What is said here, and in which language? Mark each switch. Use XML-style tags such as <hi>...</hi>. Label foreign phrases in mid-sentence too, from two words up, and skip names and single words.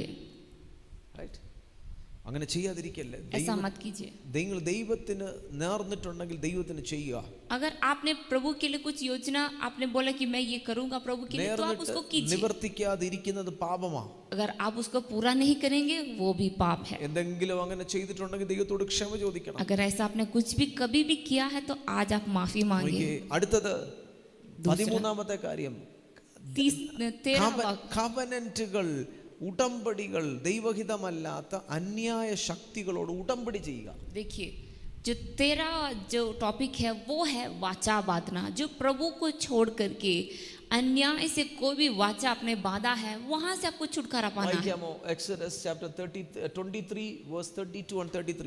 <en>Right?</en> <ml>അങ്ങനെ ചെയ്യാതിരിക്കല്ലേ.</ml> <hi>ऐसा मत कीजिए.</hi> <ml>നിങ്ങൾ ദൈവത്തിന് നേർന്നിട്ടുണ്ടെങ്കിൽ ദൈവത്തിന് ചെയ്യുക.</ml> <hi>अगर आपने प्रभु के लिए कुछ योजना आपने बोला कि मैं ये करूँगा प्रभु के लिए तो आप उसको कीजिए.</hi> <ml>നിവർത്തിക്കാതിരിക്കുന്നത് പാപമാണ്.</ml> <hi>अगर आप उसको पूरा नहीं करेंगे वो भी पाप है.</hi> <ml>എന്തെങ്കിലും അങ്ങനെ ചെയ്തിട്ടുണ്ടെങ്കിൽ ദൈവത്തോട് ക്ഷമ ചോദിക്കണം.</ml> <hi>अगर ऐसा आपने कुछ भी कभी भी किया है तो आज आप माफी मांगिए.</hi> <ml>അടുത്തത് 13ാമത്തെ കാര്യം,</ml> <hi>13वां</hi> <ml>കവനന്റുകൾ, ഉടമ്പടികൾ, ദൈവഹിതമല്ലാത്ത അന്യായ ശക്തികളോട് ഉടമ്പടി ചെയ്യുക.</ml> <hi>देखिए जो 13 जो टॉपिक है वो है वाचा बांधना. जो प्रभु को छोड़ करके अन्याय से कोई भी वाचा आपने बांधा है वहां से आपको छुटकारा पाना है.</hi> <ml>വായിക്കാമോ?</ml> <en>Exodus chapter 23 verse 32 and 33.</en>